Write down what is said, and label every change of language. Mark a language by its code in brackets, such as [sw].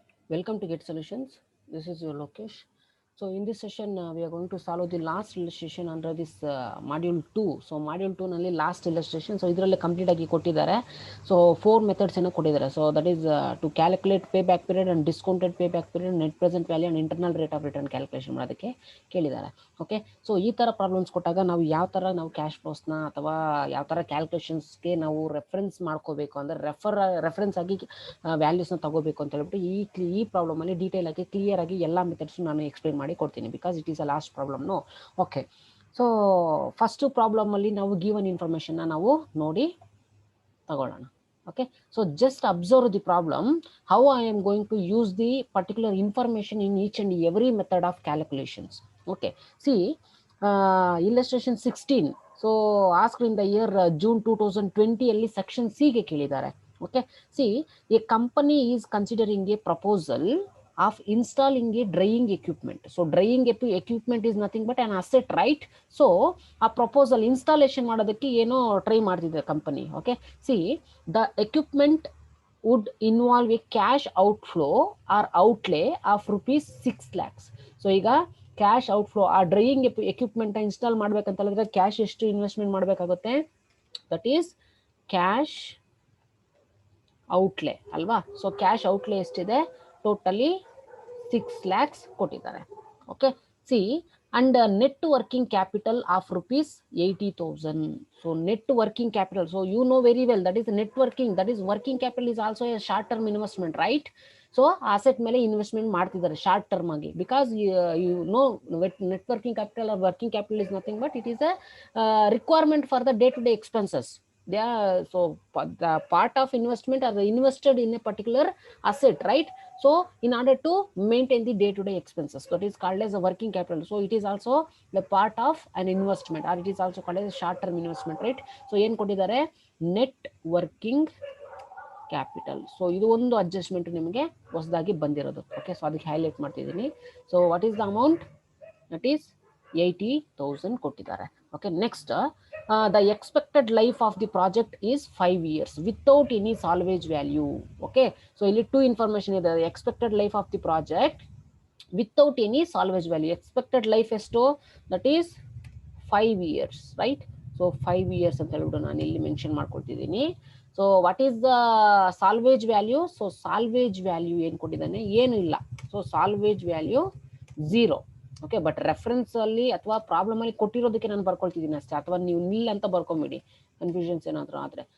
[en] Welcome to Get Solutions. This is your Lokesh. So in this session, we are going to solve the last illustration under this module 2. So module 2 ನಲ್ಲಿ last illustration. [kn] So ಇದರಲ್ಲಿ complete ಆಗಿ ಕೊಟ್ಟಿದ್ದಾರೆ. So 4 methods ಅನ್ನು ಕೊಟ್ಟಿದ್ದಾರೆ. [en] So that is to calculate payback period and discounted payback period, net present value and internal rate of return calculation [kn] ಮಾಡೋದಕ್ಕೆ ಕೇಳಿದ್ದಾರೆ. Okay, so ಈ ಥರ ಪ್ರಾಬ್ಲಮ್ಸ್ ಕೊಟ್ಟಾಗ ನಾವು ಯಾವ ಥರ ನಾವು ಕ್ಯಾಶ್ ಫ್ಲೋಸ್ನ ಅಥವಾ ಯಾವ ಥರ ಕ್ಯಾಲ್ಕುಲೇಷನ್ಸ್ಗೆ ನಾವು ರೆಫರೆನ್ಸ್ ಮಾಡ್ಕೋಬೇಕು ಅಂದರೆ ರೆಫರೆನ್ಸ್ ಆಗಿ ವ್ಯಾಲ್ಯೂಸ್ನ ತಗೋಬೇಕು ಅಂತ ಹೇಳ್ಬಿಟ್ಟು ಈ ಪ್ರಾಬ್ಲಮಲ್ಲಿ ಡೀಟೇಲ್ ಆಗಿ ಕ್ಲಿಯರ್ ಆಗಿ ಎಲ್ಲ ಮೆಥಡ್ಸ್ ನಾನು ಎಕ್ಸ್ಪ್ಲೇನ್ ಮಾಡಿ ಕೊಡ್ತೀನಿ, [en] Because it is a last ಪ್ರಾಬ್ಲಮ್ನು. [kn] Okay, so first ಪ್ರಾಬ್ಲಮಲ್ಲಿ ನಾವು ಗಿವನ್ ಇನ್ಫಾರ್ಮೇಷನ್ನ ನಾವು ನೋಡಿ ತಗೊಳ್ಳೋಣ. [en] Okay, so just observe the problem, how I am going to use the particular information in each and every method of calculations. Okay, see illustration 16. So asked in the year June 2020 ಅಲ್ಲಿ section C ಗೆ [kn] ಕೇಳಿದ್ದಾರೆ. [en] Okay, see, a company is considering a proposal of installing a drying equipment. So drying equipment is nothing but an asset, right? So a proposal installation [kn] ಮಾಡೋದಕ್ಕೆ ಏನೋ try ಮಾಡ್ತಿದೆ company. Okay, C [en] the equipment would involve a cash outflow or outlay of rupees 6 lakhs. [kn] So ಈಗ cash outflow, ಆ drying equipment install ಮಾಡ್ಬೇಕಂತ ಹೇಳಿದ್ರೆ cash ಎಷ್ಟು investment ಮಾಡಬೇಕಾಗುತ್ತೆ? [en] That is cash outlay ಅಲ್ವಾ? [kn] ಸೊ ಕ್ಯಾಶ್ ಔಟ್ಲೇ ಎಷ್ಟಿದೆ? ಟೋಟಲಿ [en] 6 lakhs [kn] ಕೊಟ್ಟಿದ್ದಾರೆ. [en] Okay, C and net working capital of rupees 80,000. So net working capital, so you know very well that is net working, that is working capital is also a short term investment, right? So [kn] asset ಮೇಲೆ investment ಮಾಡ್ತಿದ್ದಾರೆ short term ಆಗಿ, [en] Because you know net working capital or working capital is nothing but it is a requirement for the day to day expenses. They are, so the part of investment are invested in a particular asset, right? So in order to maintain the day-to-day expenses, that is called as a working capital. So it is also the part of an investment, or it is also called as a short-term investment, right? So [kn] ಏನು ಕೊಟ್ಟಿದ್ದಾರೆ? [en] net working capital. [kn] So ಇದು ಒಂದು adjustment ನಿಮಗೆ ಹೊಸದಾಗಿ ಬಂದಿರೋದು. [en] okay, so [kn] ಅದಕ್ಕೆ highlight ಮಾಡ್ತಿದ್ದೀನಿ. [en] So what is the amount? That is 80,000 [kn] ಕೊಟ್ಟಿದ್ದಾರೆ. [en] Okay, next the expected life of the project is 5 years without any salvage value. Okay, so ಇಲ್ಲಿ 2 information [kn] ಇದೆ. [en] expected life of the project without any salvage value. expected life [kn] ಎಷ್ಟು? [en] that is 5 years, right? so 5 years [kn] ಅಂತ ಹೇಳ್ಬಿಟ್ಟು ನಾನು ಇಲ್ಲಿ mention ಮಾಡ್ಕೊಳ್ತಿದ್ದೀನಿ. [en] So what is the salvage value? So salvage value [kn] ಏನು ಕೊಟ್ಟಿದ್ದಾನೆ? ಏನು ಇಲ್ಲ. [en] So salvage value 0. [kn] Okay, but reference ಅಲ್ಲಿ ಅಥವಾ ಪ್ರಾಬ್ಲಮ್ ಅಲ್ಲಿ ಕೊಟ್ಟಿರೋದಕ್ಕೆ ನಾನು ಬರ್ಕೊಳ್ತಿದ್ದೀನಿ ಅಷ್ಟೇ, ಅಥವಾ ನೀವು ನಿಲ್ ಅಂತ ಬರ್ಕೊಂಬಿಡಿ, ಕನ್ಫ್ಯೂಷನ್ಸ್ ಏನಾದರೂ ಆದರೆ.